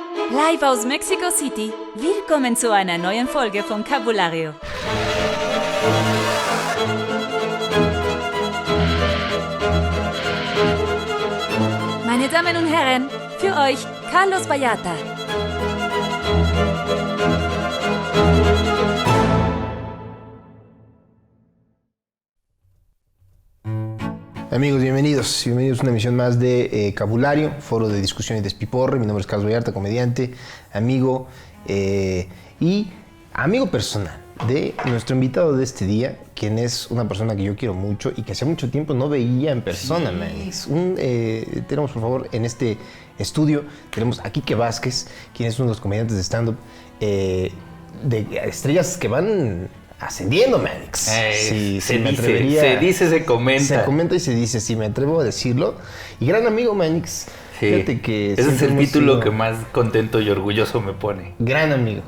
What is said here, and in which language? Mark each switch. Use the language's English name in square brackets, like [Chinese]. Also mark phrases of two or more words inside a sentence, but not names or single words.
[German] Live aus Mexico City. Willkommen zu einer neuen Folge von Cabulario. Meine Damen und Herren, für euch Carlos Vallarta. [Spanish] Amigos, bienvenidos a una emisión más de Cabulario, foro de discusión y despiporre. Mi nombre es Carlos Vallarta, comediante, amigo y amigo personal de nuestro invitado de este día, quien es una persona que yo quiero mucho y que hace mucho tiempo no veía en persona, sí. Tenemos, por favor, en este estudio, tenemos a Quique Vázquez, quien es uno de los comediantes de stand-up de estrellas que van ascendiendo, Manix. Se dice, se comenta. Se comenta y se dice, si me atrevo a decirlo. Y gran amigo, Manix. Sí. Fíjate que ese es el título que más contento y orgulloso me pone. Gran amigo.